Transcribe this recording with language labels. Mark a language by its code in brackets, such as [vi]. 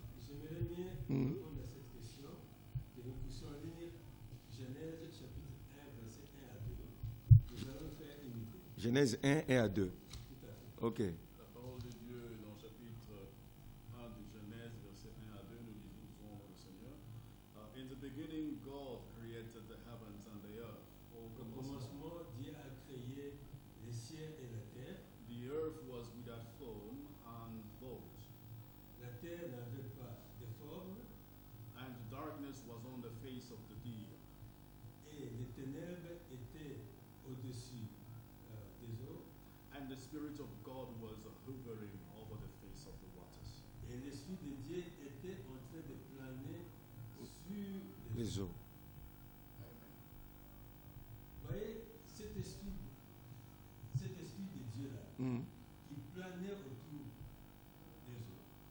[fr] J'aimerais bien répondre à cette question, que nous puissions lire Genèse chapitre 1, verset 1 à 2. Nous allons faire une idée. Genèse 1 et à 2. Tout à fait. Ok. La parole de Dieu dans le chapitre 1 de Genèse, verset 1 à 2, nous lisons le Seigneur. [en] In the beginning, God created the heavens and the earth. [fr] Au commencement, Dieu a créé les cieux et la terre. [en] The earth was without form and void, [fr] La terre n'avait pas de forme [en] and darkness was on the face of the deep. [fr] et les ténèbres étaient au-dessus des eaux. [en] And the Spirit of God was hovering over the face of the waters. [fr] Et l'Esprit de Dieu était en train de planer sur Les eaux. Amen. Vous voyez, cet esprit de Dieu-là, qui planait autour des eaux.